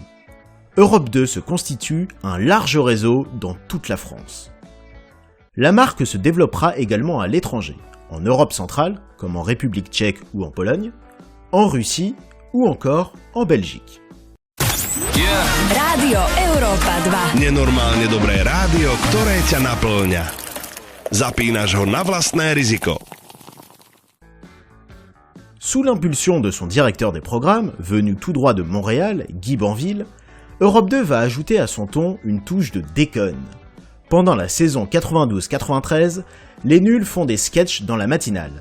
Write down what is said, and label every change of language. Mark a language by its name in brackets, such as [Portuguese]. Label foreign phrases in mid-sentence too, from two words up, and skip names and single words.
[French] Europe 2 se constitue un large réseau dans toute la France. La marque se développera également à l'étranger, en Europe centrale, comme en République tchèque ou en Pologne, en Russie ou encore en Belgique. Radio Europa 2. [Slovak] Nenormálne dobré rádio, ktoré ťa naplňa. Zapínaš ho na vlastné riziko. [French] Sous l'impulsion de son directeur des programmes, venu tout droit de Montréal, Guy Banville, Europe 2 va ajouter à son ton une touche de déconne. Pendant la saison 92-93, les nuls font des sketchs dans la matinale.